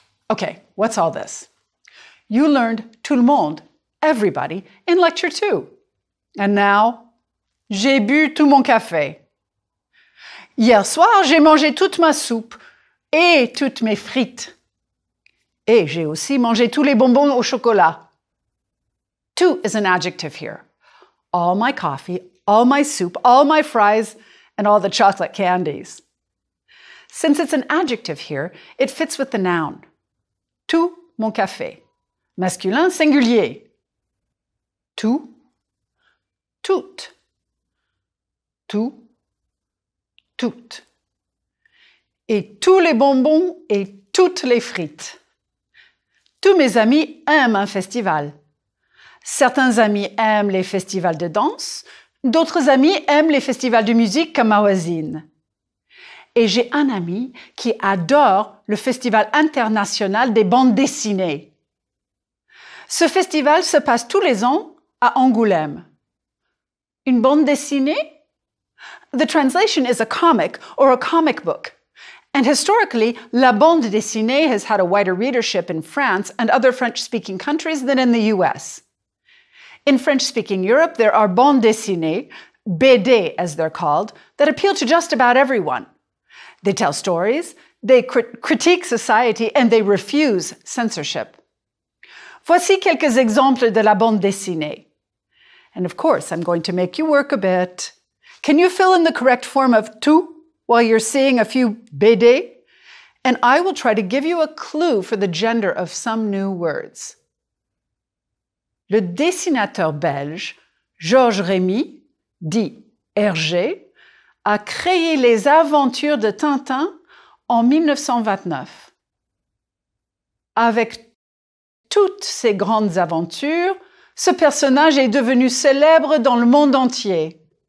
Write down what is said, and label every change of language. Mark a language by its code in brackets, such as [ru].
[en] Okay, what's all this? You learned [fr] tout le monde, [en] everybody, in lecture 2. And now, [fr] j'ai bu tout mon café. Hier soir, j'ai mangé toute ma soupe et toutes mes frites. Et j'ai aussi mangé tous les bonbons au chocolat. [en] To is an adjective here. All my coffee, all my soup, all my fries, and all the chocolate candies. Since it's an adjective here, it fits with the noun. [fr] Tout mon café. Masculin singulier. Tout, toutes. Tout, toutes. Et tous les bonbons et toutes les frites. Tous mes amis aiment un festival. Certains amis aiment les festivals de danse, d'autres amis aiment les festivals de musique comme Mawazine. Et j'ai un ami qui adore le Festival international des bandes dessinées. Ce festival se passe tous les ans à Angoulême. Une bande dessinée? [en] The translation is a comic or a comic book. And historically, la bande dessinée has had a wider readership in France and other French-speaking countries than in the US. In French-speaking Europe, there are bandes dessinées, BD as they're called, that appeal to just about everyone. They tell stories, they critique society, and they refuse censorship. [fr] Voici quelques exemples de la bande dessinée. [en] And of course, I'm going to make you work a bit. Can you fill in the correct form of tout while you're seeing a few BD? And I will try to give you a clue for the gender of some new words. [fr] Le dessinateur belge Georges Rémy, dit Hergé, a créé les aventures de Tintin en 1929. Avec toutes ces grandes aventures, ce personnage est devenu célèbre dans le monde entier.